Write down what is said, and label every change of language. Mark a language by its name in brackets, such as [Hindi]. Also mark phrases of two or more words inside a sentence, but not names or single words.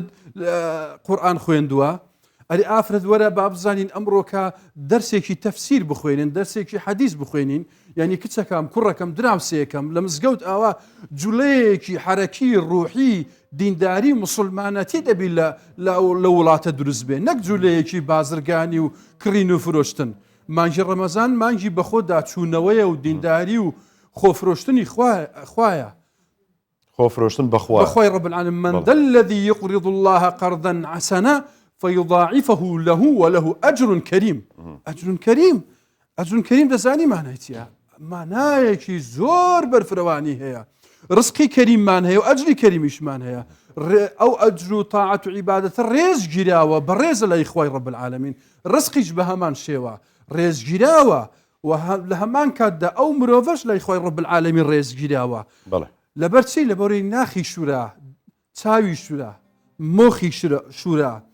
[Central Kurdish] قورئان خوێندووە ئەرێ ئافرەت وەرە با بزانین ئەمڕۆکە دەرسێکی تەفسیر بخوێنن دەرسێکی حەدیث بخوێنین یعنی کچەکەم کوڕەکەم دراوسەیەکەم لە مزگەوت ئاوا جوڵەیەکی حرەکی ڕوحی دینداری مسلمانەتی دەبی لە وڵاتە دروست بێ نەک جوولەیەکی بازرگانی و کڕین و فرۆشتن مانگی ڕەمەزان مانگی بەخۆدا چوونەوەیە و دینداری و خۆفرۆشتنی خوایە خۆفرۆشتن بەخوا [Arabic] بەخوای رب العالمین من ذا الذي يقرض الله قرضا حسنا فيضاعفه له وله أجر كريم أجر كريم أجر كريم [Central Kurdish] دەزانی مانای چییە مانایەکی زۆر بەرفرەوانی هەیە ڕزقی کەریممان هەیە و ئەجری کەریمیشمان هەیە ئەو ئەجر و تاعەت و عیبادەتە ڕێزگیراوە بەڕێزە لای خوای [Arabic] رب العالمین [Central Kurdish] ڕزقیش بە هەمان شێوە ڕێزگیراوە و لە هەمان کاتدا ئەو مرۆڤەش لای خوای [Arabic] رب العالمین [Central Kurdish] ڕێزگیراوە لەبەرچی لەبەرەوەی ناخی شورا چاوی شورا مۆخی شورا